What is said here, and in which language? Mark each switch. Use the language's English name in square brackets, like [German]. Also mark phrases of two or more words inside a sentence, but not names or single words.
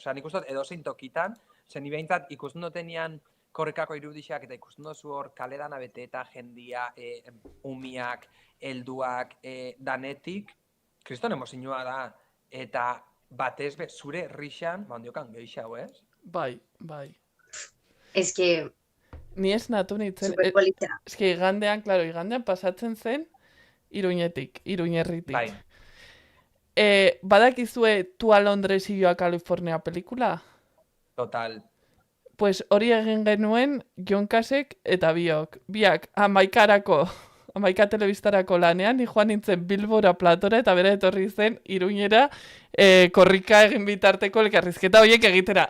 [Basque] Osea, nik uste edozein tokitan, zen ni behintzat ikusten dutenian korrikako irudixak eta ikusten duzu hor kaledana bete eta jendia, umiak, helduak, danetik, kriston emozioa da, eta batez be, zure herrixan, ondiokan gehiago, ez? Bai. Ez que... Ni ez natu nintzen. Super politxa. Ez que igandean pasatzen zen Iruñerritik. Bai. Badakizue Tu a Londres y yo a California pelikula? Total. Pues hori egin genuen Jonkasek eta biak 11 telebistarako lanean, ni joan nintzen Bilbora Platora eta bera etorri zen Iruñera korrika egin bitarteko elkarrizketa horiek egitera.